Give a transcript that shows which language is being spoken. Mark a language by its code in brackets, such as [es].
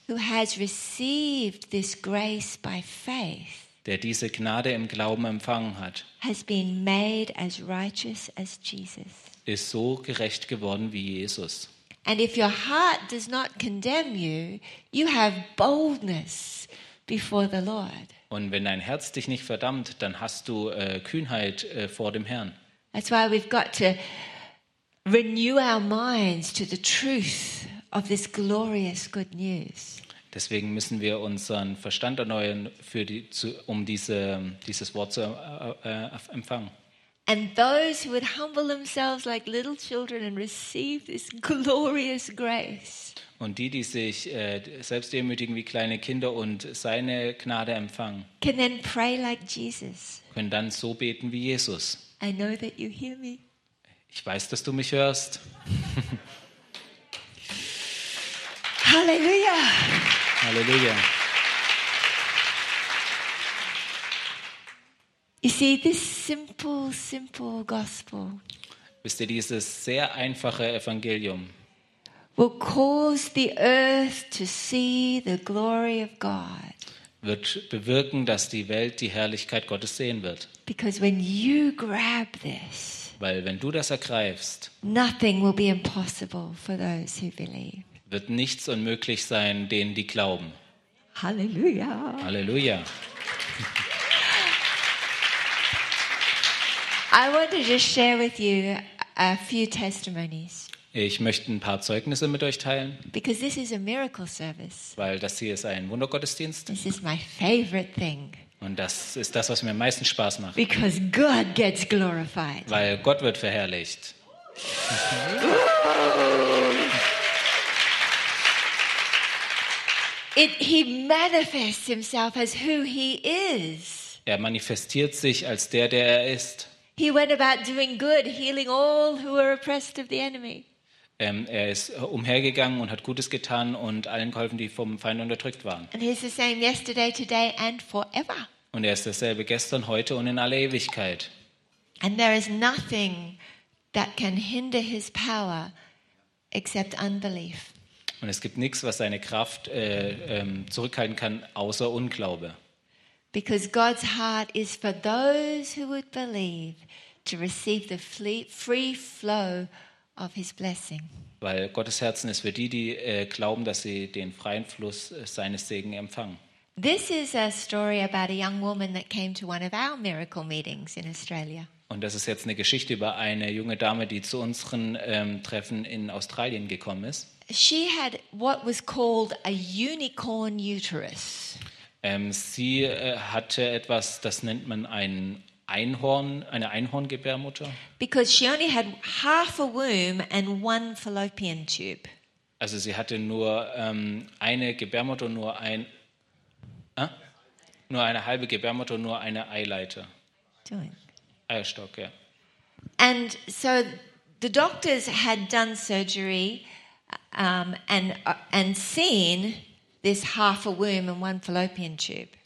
[en] Who has received this grace by faith. [de] Der diese Gnade im Glauben empfangen hat. [en] Has been made as righteous as Jesus. [de] Ist so gerecht geworden wie Jesus. [en] And if your heart does not condemn you, you have boldness before the Lord. [de] Und wenn dein Herz dich nicht verdammt, dann hast du Kühnheit vor dem Herrn. [en] That's why we've got to renew our minds to the truth of this glorious good news. [de] Deswegen müssen wir unseren Verstand erneuern, dieses Wort zu empfangen. [en] And those who would humble themselves like little children and receive this glorious grace. [de] Und die sich selbst demütigen wie kleine Kinder und seine Gnade empfangen. [en] Can then pray like Jesus. [de] Können dann so beten wie Jesus. [en] I know that you hear me. [de] Ich weiß, dass du mich hörst. [en] Halleluja. [de] Halleluja. [en] You see, this simple, simple gospel. [de] Wisst ihr, dieses sehr einfache Evangelium. [en] Will cause the earth to see the glory of God. [de] Wird bewirken, dass die Welt die Herrlichkeit Gottes sehen wird. [en] Because when you grab this. [de] Weil wenn du das ergreifst. [en] Nothing will be impossible for those who believe. [de] Wird nichts unmöglich sein, denen die glauben. [en] Halleluja. [de] Halleluja. [en] I want to just share with you a few testimonies. [de] Ich möchte ein paar Zeugnisse mit euch teilen. [en] Because this is a miracle service. [de] Weil das hier ist ein Wundergottesdienst. [en] This is my favorite thing. [de] Und das ist das, was mir am meisten Spaß macht. [en] Because God gets glorified. [de] Weil Gott wird verherrlicht. [en] He manifests himself as who he is. [de] Er manifestiert sich als der er ist. [en] He went about doing good, healing all who were oppressed of the enemy. [de] Er ist umhergegangen und hat Gutes getan und allen geholfen, die vom Feind unterdrückt waren. [en] And he's the same yesterday, today and forever. [de] Und er ist dasselbe gestern, heute und in aller Ewigkeit. [en] And there is nothing that can hinder his power except unbelief. [de] Und es gibt nichts, was seine Kraft zurückhalten kann, außer Unglaube. [en] Because God's heart is for those who would believe to receive the free flow of his blessing. [de] Weil Gottes Herzen ist für die glauben, dass sie den freien Fluss seines Segens empfangen. [en] This is a story about a young woman that came to one of our miracle meetings in Australia. [de] Und das ist jetzt eine Geschichte über eine junge Dame, die zu unseren Treffen in Australien gekommen ist. [en] She had what was called a unicorn uterus. [de] Sie hatte etwas, das nennt man ein Einhorn, eine Einhorngebärmutter. [en] Because she only had half a womb and one fallopian tube. [de] Also sie hatte nur eine Gebärmutter, nur ein nur eine halbe Gebärmutter, nur eine Eileiter. Eierstock, ja. [en] And so the doctors had done surgery and seen this half a womb and one fallopian tube.